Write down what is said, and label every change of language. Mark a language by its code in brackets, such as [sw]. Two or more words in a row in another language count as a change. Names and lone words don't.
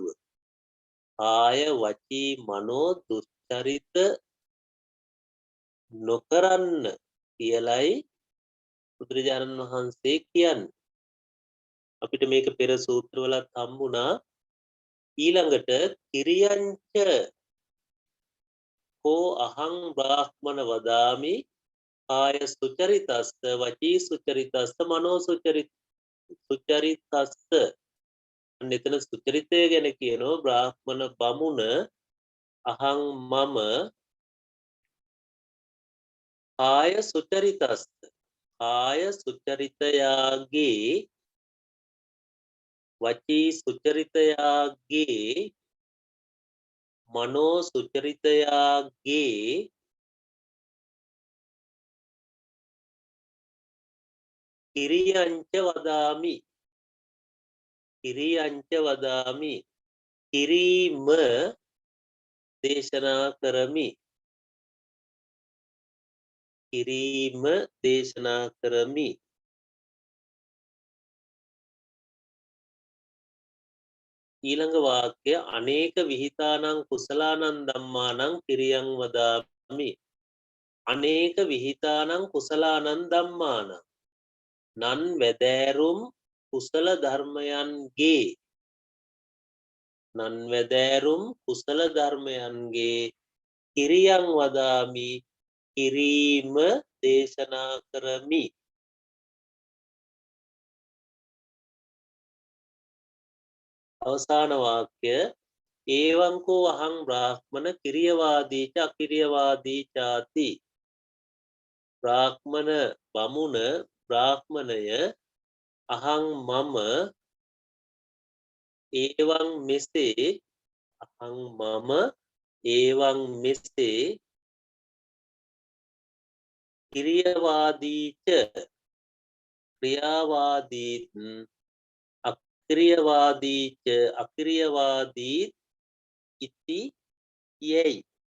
[si] කාය වචී මනෝ දුස්චරිත නොකරන්න කියලයි බුදුරජාණන් වහන්සේ කියන්නේ. අපිට මේක පෙර සූත්‍රවලත් හම්බුණා. ඊළඟට [pi] කිරියංච කෝ අහං බ්‍රාහ්මන වදාමි කාය සුචරිතස්ස වචී සුචරිතස්ස මනෝ සුචරිතස්ස. [si] එතන සුචරිතය ගැන කියනවා බ්‍රාහ්මණ බමුණ අහං මම [pi] කාය සුචරිතස්ස [si] කාය සුචරිතයාගේ වචී සුචරිතයාගේ මනෝ සුචරිතයාගේ [pi] කිරියංච වදාමි. කිරියංච වදාමි. [si] කිරීම දේශනා කරමි. කිරීම දේශනා කරමි. ඊළඟ වාක්‍ය [pi] අනේක විහිතානං කුසලානං ධම්මානං කිරියං වදාමි. අනේක විහිතානං කුසලානං ධම්මානං [si] නන් වැදෑරුම් කුසල ධර්මයන්ගේ නන් වැදෑරුම් කුසල ධර්මයන්ගේ [pi] කිරියං වදාමි. [si] කිරීම දේශනා කරමි. අවසාන වාක්‍ය [pi] ඒවංකෝ අහං බ්‍රාහ්මණ කිරියවාදී ච අකිරියවාදී චාති. [si] බ්‍රාහ්මණ බමුණ බ්‍රාහ්මණය අහං මම ඒවං මෙසේ අහං මම ඒවං මෙසේ කිරියවාදීච ක්‍රියාවාදීත් අක්‍රියවාදීච අක්‍රියවාදීත් ඉති යැයි.